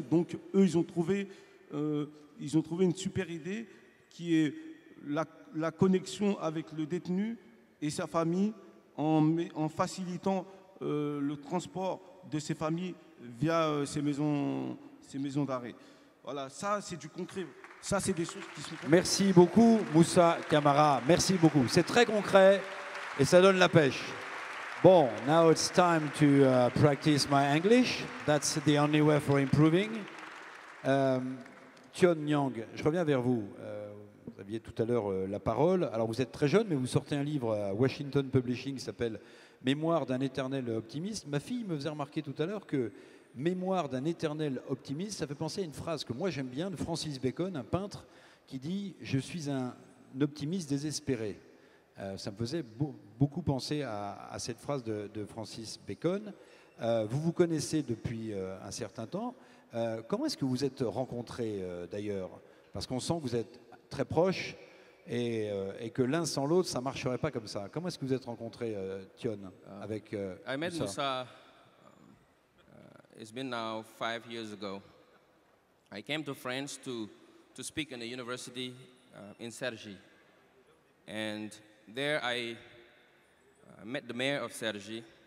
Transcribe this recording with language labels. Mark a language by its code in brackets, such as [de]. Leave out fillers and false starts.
[fr] Donc eux, ils ont trouvé une super idée qui est la connexion avec le détenu et sa famille en facilitant le transport de ces familles via ces maisons d'arrêt. Voilà, ça c'est du concret. Ça c'est des choses qui sont... Merci beaucoup Moussa Camara, merci beaucoup. C'est très concret et ça donne la pêche. [en] Bon, now it's time to practice my English. That's the only way for improving. [fr] Tion Nyang, je reviens vers vous. Vous aviez tout à l'heure la parole. Alors vous êtes très jeune, mais vous sortez un livre à Washington Publishing qui s'appelle « Mémoire d'un éternel optimiste ». Ma fille me faisait remarquer tout à l'heure que « Mémoire d'un éternel optimiste », ça fait penser à une phrase que moi j'aime bien de Francis Bacon, un peintre, qui dit « Je suis un optimiste désespéré ». Ça me faisait beaucoup penser à cette phrase de Francis Bacon. Vous vous connaissez depuis un certain temps. Comment est-ce que vous êtes rencontrés d'ailleurs? Parce qu'on sent que vous êtes très proches et que l'un sans l'autre, ça ne marcherait pas comme ça. Comment est-ce que vous êtes rencontrés, Tion, avec [en] I met [fr] Moussa? [en] Moussa, it's been now 5 years ago. I came to France to speak in a university in Cergy. And there I met the mayor of Cergy.